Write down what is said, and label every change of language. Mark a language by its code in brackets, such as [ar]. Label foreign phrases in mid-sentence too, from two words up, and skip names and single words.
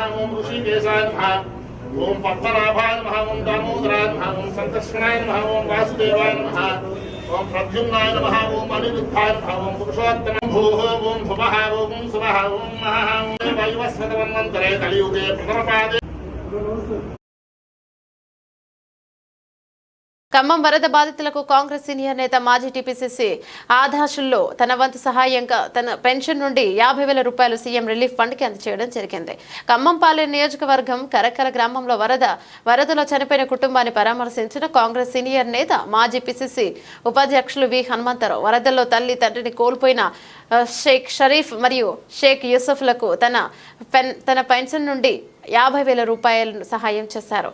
[sa] ओम ऋषिकेशाय नमः। ओम पद्मनाभाय नमः। ओम दामोदराय नमः। ओम संकर्षणाय नमः। ओम वासुदेवाय नमः। ओम प्रद्युम्नाय नमः। ओम अनिरुद्धाय नमः। ओम पुरुषोत्तमं भूः। ओम भुवः। ओम सुवः। ओम महः। ओम वैवस्वतमन्वन्तरे कलियुगे प्रथमपादे। [te] ఖమ్మం వరద బాధితులకు కాంగ్రెస్ సీనియర్ నేత మాజీ టీపీసీసీ ఆదాషుల్లో తన వంతు సహాయంగా తన పెన్షన్ నుండి 50,000 రూపాయలు [en] CM Relief Fund [te] కి అందజేయడం జరిగింది. ఖమ్మం పాలేరు నియోజకవర్గం కరకర గ్రామంలో వరదలో చనిపోయిన కుటుంబాన్ని పరామర్శించిన కాంగ్రెస్ సీనియర్ నేత మాజీ పీసీసీ ఉపాధ్యక్షులు వి హనుమంతరావు వరదల్లో తల్లి తండ్రిని కోల్పోయిన షేక్ షరీఫ్ మరియు షేక్ యూసఫ్లకు తన పెన్షన్ నుండి 50,000 రూపాయలను సహాయం చేశారు.